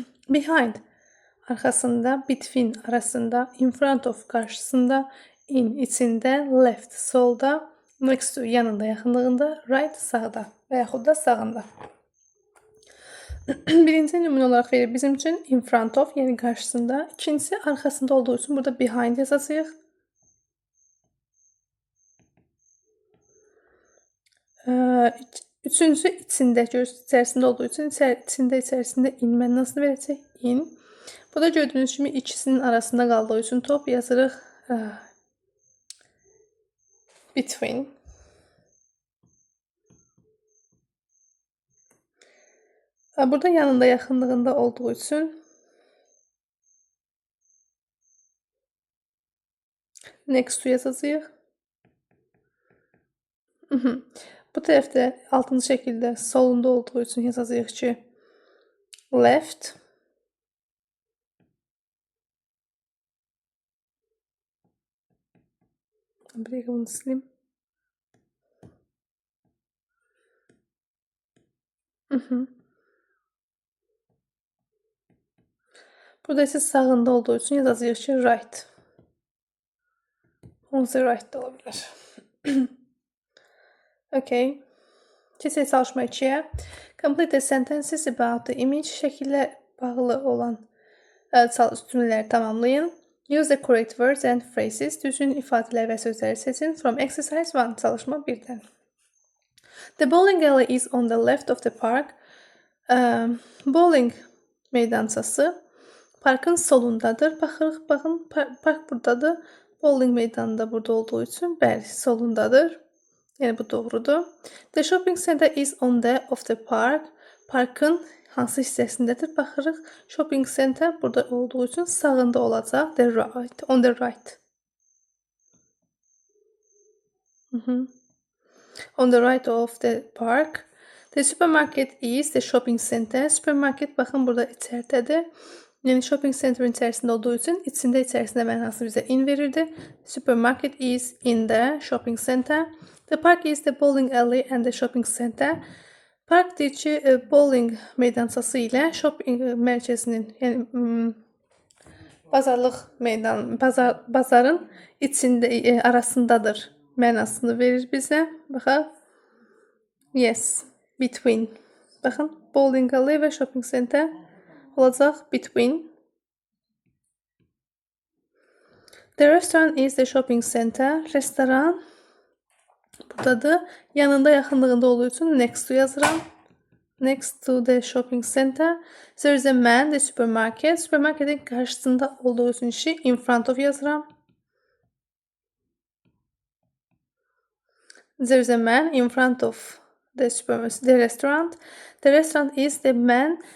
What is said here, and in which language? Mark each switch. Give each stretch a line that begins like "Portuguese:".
Azerbaijani: Behind arxasında, between arasında,
English: in front of
Azerbaijani: qarşısında, in içində, left solda, next to yanında, yaxınlığında, right sağda və yaxud da sağında. Birinci nümunə olaraq verir bizim üçün in front of, yəni qarşısında. İkincisi arxasında olduğu üçün burada behind yazacağıq. Üçüncüsü içində, görürsünüz, içərisində olduğu üçün içərisində in mənasını verəcək.
English: In.
Azerbaijani: Bu da gördüyünüz kimi ikisinin arasında qaldığı üçün top yazırıq between. Burada yanında, yaxınlığında olduğu üçün next to yazacağıq. Bu tərəfdə 6-cı şəkildə solunda olduğu üçün yazacağıq ki left. Bir dəqiqə bunu sileyim. Burada isə sağında olduğu üçün yazacağıq ki right. Onsuz right da ola bilər. Okay. Keçək çalışma 2-yə.
English: Complete the sentences about the image.
Azerbaijani: Şəkillə bağlı olan cümlələri tamamlayın.
English: Use the correct words and phrases.
Azerbaijani: Düzgün ifadələr və sözləri seçin.
English: From exercise 1.
Azerbaijani: Çalışma 1-dən.
English: The bowling alley is on the left of the park.
Azerbaijani: Bowling meydançası parkın solundadır. Baxırıq, baxın, park buradadır. Bowling meydanı da burada olduğu üçün bəli, solundadır. Yəni bu doğrudur.
English: The shopping center is on the of the park.
Azerbaijani: Parkın hansı hissəsindədir? Baxırıq. Shopping center burada olduğu üçün sağında olacaq.
English: The right, on the right. On the right of the park. The supermarket is the shopping center.
Azerbaijani: Supermarket baxın burada içəridədir. Yəni shopping center'ın içərisində olduğu üçün içərisində mənası bizə in verirdi.
English: Supermarket is in the shopping center. The park is the bowling alley and the shopping center.
Azerbaijani: Park deyir ki, bowling meydançası ilə shopping mərkəzinin, yəni bazarlıq meydanı, bazarın içində arasındadır mənasını verir bizə. Baxaq.
English: Yes, between.
Azerbaijani: Baxın, bowling alley və shopping center olacaq between.
English: The restaurant is the shopping center.
Azerbaijani: Restoran buradadır. Yanında, yaxınlığında olduğu üçün next to yazıram.
English: Next to the shopping center. There is a man, the supermarket.
Azerbaijani: Supermarketin qarşısında olduğu üçün
English: in front of
Azerbaijani: yazıram.
English: There is a man in front of the restaurant. The restaurant is the man.